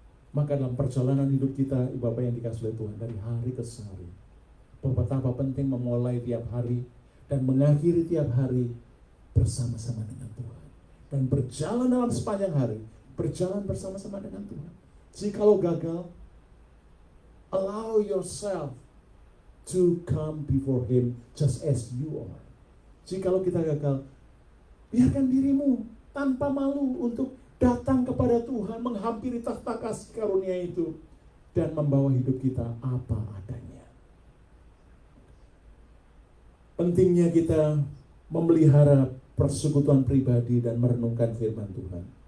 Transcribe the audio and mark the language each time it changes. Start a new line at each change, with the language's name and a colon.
Indonesian: Maka dalam perjalanan hidup kita, Ibu Bapak yang dikasihi oleh Tuhan, dari hari ke hari, betapa penting memulai tiap hari dan mengakhiri tiap hari bersama-sama dengan Tuhan. Dan berjalan dalam sepanjang hari, berjalan bersama-sama dengan Tuhan. Jikalau gagal,
English: allow yourself to come before Him just as you are.
Indonesian: Jikalau kita gagal, biarkan dirimu tanpa malu untuk datang kepada Tuhan, menghampiri takhta kasih karunia itu, dan membawa hidup kita apa adanya. Pentingnya kita memelihara persekutuan pribadi dan merenungkan firman Tuhan.